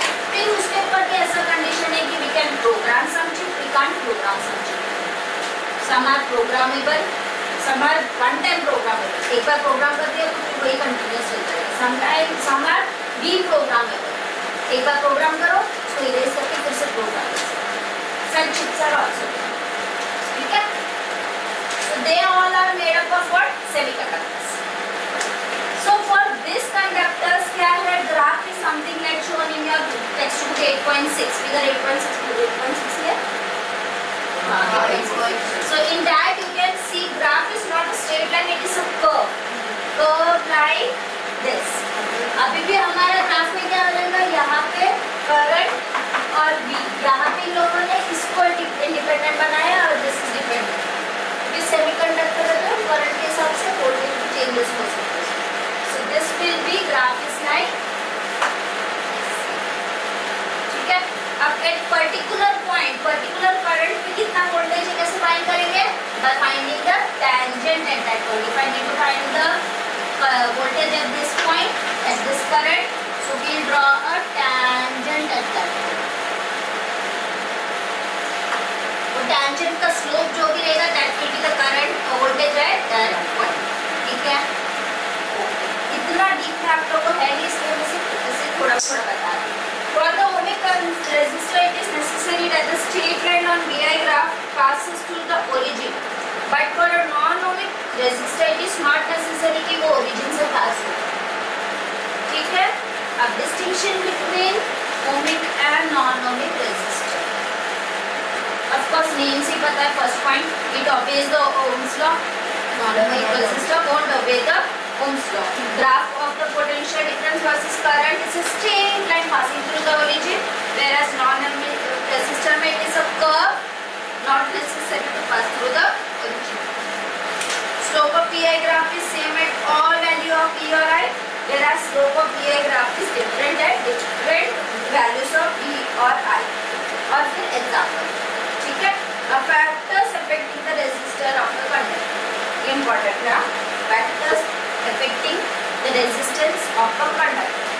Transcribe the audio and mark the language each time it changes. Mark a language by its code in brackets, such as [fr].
[hi] फिर उसके ऊपर भी ऐसा कंडीशन है कि [en] We can program some chip, we can't program some chip. Some are programmable, some are one time programmable. [hi] एक बार प्रोग्राम कर दिया तो फिर वही कंटिन्यूस चलता है. [en] Sometime some are D programmable. [hi] एक बार प्रोग्राम करो उसको इरेज करके फिर से प्रोग्राम करो. [en] Such chips are also there. [hi] ठीक है. [en] So they all are made up of what? Semiconductors. So for this conductors क्या है? Graph is something like shown in your textbook 8.6. Figure 8.6 here. So in that you can see graph is not a straight line, it is a curve. Curve like this. [hi] अभी भी हमारा graph में क्या बनेगा? यहाँ पे करंट और V. यहाँ पे लोगों ने इसको इंडिपेंडेंट बनाया और [en] This is dependent. [hi] इस सेमीकंडक्टर है तो करंट के हिसाब से वोल्टेज भी चेंजेस हो सकते हैं. [en] So this will be graph is like. [hi] ठीक है. अब [en] at particular point particular current [hi] पे कितना वोल्टेज है कैसे फाइंड करेंगे? [en] By finding the tangent at that point. If I need to find the voltage at this point at this current, so we'll draw a tangent at that point. [hi] वो tangent का slope जो भी रहेगा [en] that will be the current voltage at that point. [hi] ठीक है. इतना deep है आप लोगों को है नहीं, इसलिए मैं सिर्फ थोड़ा थोड़ा बता रही हूँ. [en] For the ohmic resistor, it is necessary that the straight line on VI graph passes through the origin. But for a non-ohmic resistor, it is not necessary [hi] कि वो origin से pass हो. ठीक है. [en] अब distinction between ohmic and non-ohmic resistor. Of course, name से पता है. First point, it obeys the Ohm's law. Non-ohmic resistor won't obey the Ohm's law. Graph of the potential difference versus current is a straight line passing through the origin, whereas non-ohmic resistor में it is a curve, not necessary to pass through the origin. Slope of PI graph is same at all value of E or I. Whereas slope of PI graph is different at different values of E or I. [hi] और फिर example. ठीक है. [en] Factors affecting the [hi] important है. [en] Factors affecting the resistance of a conductor.